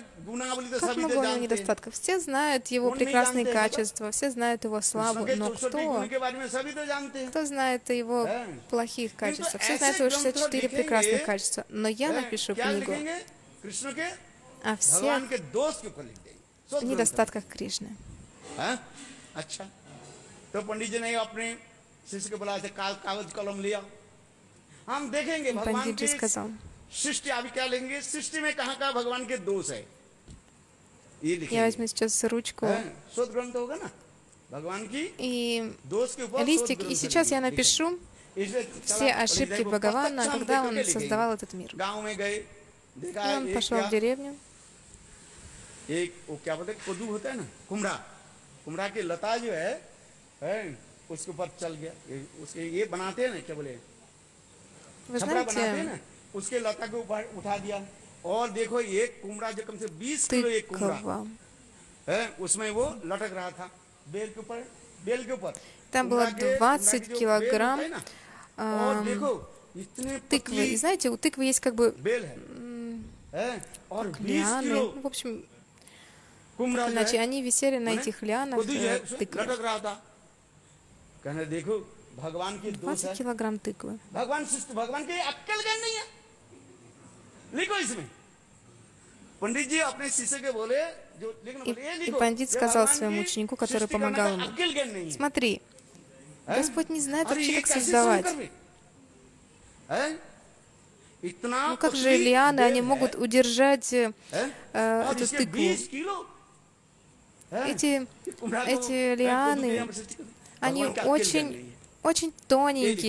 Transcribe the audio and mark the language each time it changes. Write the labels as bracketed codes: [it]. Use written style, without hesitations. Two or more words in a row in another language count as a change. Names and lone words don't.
[ru] Как много у него недостатков? Все знают его прекрасные качества, все знают его славу, но кто знает о его плохих качествах? Все знают его 64 прекрасных качества. Но я напишу книгу о всех недостатках Кришны. [hi] तो पंडित जी ने अपने शिष्य को बुलाया थे, कागज कलम लिया, हम देखेंगे भगवान की सृष्टि। अभी क्या लेंगे? सृष्टि में कहाँ भगवान के दोष है, ये लिखेंगे। [ru] Я возьму сейчас ручку [hi] शोध ग्रंथ होगा ना भगवान की [ru] и [hi] दोष के ऊपर [ru] листик, и сейчас я напишу все ошибки Бхагавана, когда он создавал этот мир. [hi] गांव में गए, देखा [ru] И он пошел в деревню. [hi] एक वो क्या बोलते हैं, कद्दू होता है ना, कुमड़ा, कुमड़ा की लता जो है उसके ऊपर चल गया। उसके ये बनाते हैं ना, क्या बोले, छपरा बनाते हैं ना, उसके लता के ऊपर उठा दिया। और देखो एक कुमड़ा जो कम से 20 किलो एक कुमड़ा है, उसमें वो लटक रहा था बेल के ऊपर, बेल के ऊपर। [ru] Там было 20 килограмм тыквы. И знаете, у тыквы есть как бы лианы. В общем, иначе они висели на этих лианах тыквы. 20 килограмм тыквы. [hi] भगवान की अक्ल ज्ञान नहीं है, लिखो इसमें। पंडित जी अपने शिष्य के बोले, जो लिखने बोले, ये [ru] И [hi] लिखो। [ru] пандит сказал своему ученику, который помогал ему, смотри, Господь не знает вообще, как создавать. Ну как же лианы, они могут удержать эту тыкву? Эти лианы, они очень тоненькие.